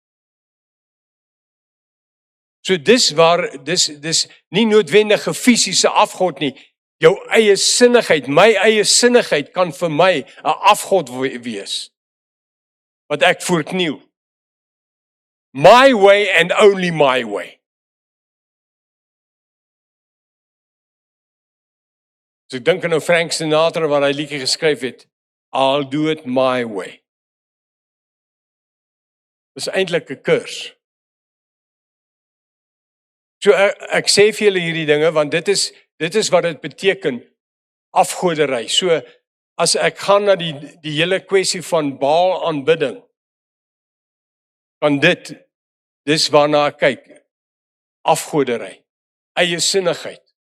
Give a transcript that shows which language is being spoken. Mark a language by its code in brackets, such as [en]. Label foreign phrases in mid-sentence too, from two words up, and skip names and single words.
[af] So dis nie noodwendig 'n fisiese afgod nie. Jou eie sinnigheid, my eie sinnigheid kan vir my 'n afgod wees. Wat ek voorkniel. [en] My way and only my way. [af] So ek dink aan Frank Sinatra wat hy liedjie geskryf het, [en] I'll do it my way. [af] Dis eintlik 'n kurs. So ek sê vir julle hierdie dinge want dit is wat dit beteken, afgoderry. So as ek gaan na die hele kwessie van Baal aanbidding, kan dis waarna ek kyk, afgoderry, eie sinnigheid.